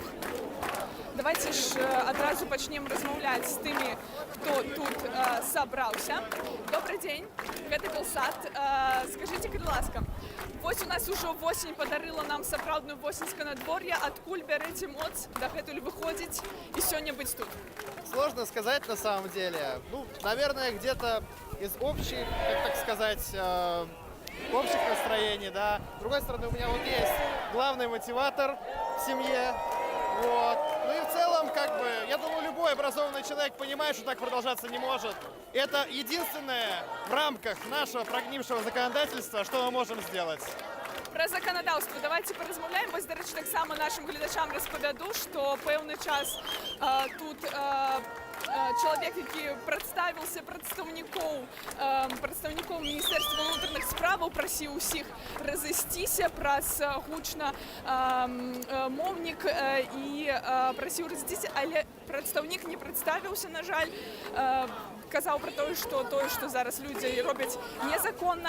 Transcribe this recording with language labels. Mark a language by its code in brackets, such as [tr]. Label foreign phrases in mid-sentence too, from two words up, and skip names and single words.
[be] Давайте ж адразу пачнем размаўляць з тымі, хто тут сабраўся. Добрый дзень, гэта Белсат. Скажите, калі ласка, вось у нас ужо восень падарыла нам сапраўдную восеньскае надвор'е. Адкуль бярэце моц дагэтуль выходзіць і сёння быць тут? [ru] Сложно сказать на самом деле. Ну, наверное, где-то из общих, как так сказать, общих настроений, да. С другой стороны, у меня вот есть главный мотиватор в семье. Вот. Ну и в целом, как бы, я думаю, любой образованный человек понимает, что так продолжаться не может. Это единственное в рамках нашего прогнившего законодательства, что мы можем сделать. [be] Про законодаўства давайте паразмаўляем. Вось, дарэчы, таксама нашим гледачам распавяду, што пэўны час тут чалавек, які прадставіўся прадстаўніком Міністэрства ўнутраных справаў, прасіў усіх разысціся праз гучна моўнік і прасіў разысціся, але прадстаўнік не прадставіўся, на жаль, казаў пра тое, што зараз людзі робяць незаконна.